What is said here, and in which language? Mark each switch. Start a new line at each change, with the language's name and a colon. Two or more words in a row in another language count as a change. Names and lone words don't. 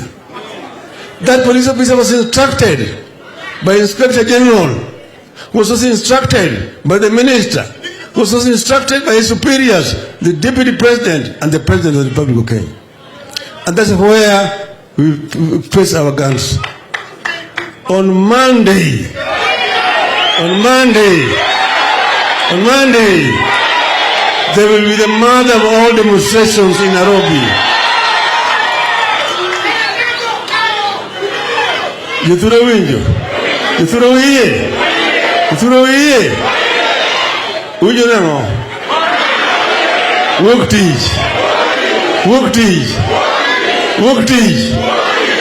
English: That police officer was instructed by Inspector General, was also instructed by the minister, was also instructed by his superiors, the Deputy President and the President of the Republic of Kenya. And that's where we face our guns. On Monday, there will be the mother of all demonstrations in Nairobi.
Luo (Kenya and Tanzania): Yithuro winjo? Yithuro wiye? Yithuro wiye? Winjo nang'o? Wuok tich. Wuok tich. Wuok tich.